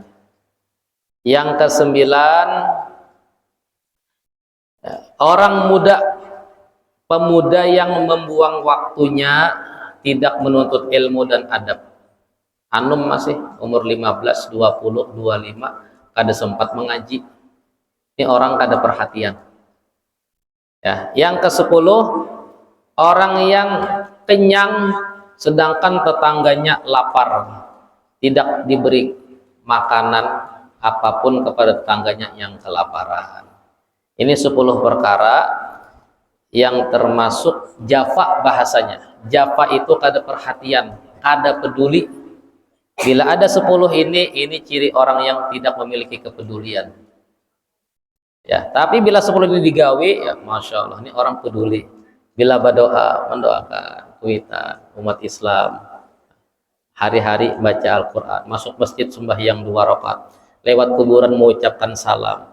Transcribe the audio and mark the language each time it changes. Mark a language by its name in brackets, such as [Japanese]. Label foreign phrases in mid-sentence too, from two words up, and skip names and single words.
[Indonesian] Yang kesembilan, orang pemuda yang membuang waktunya tidak menuntut ilmu dan adab. Anum masih umur 15, 20, 25 kada sempat mengaji. Ini orang kada perhatian. Ya, yang ke-10, orang yang kenyang sedangkan tetangganya lapar, tidak diberi makanan apapun kepada tetangganya yang kelaparan. Ini 10 perkara yang termasuk jafa bahasanya. Jafa itu kada perhatian, kada peduli. Bila ada 10 ini ciri orang yang tidak memiliki kepedulian. Ya, tapi bila 10 ini digawe, ya [Arabic] ما شاء الله, [Indonesian] ini orang peduli. Bila berdoa, mendoakan kuitan umat Islam, hari-hari baca Al-Quran, masuk masjid sembahyang 2 rakaat, lewat kuburan mengucapkan salam.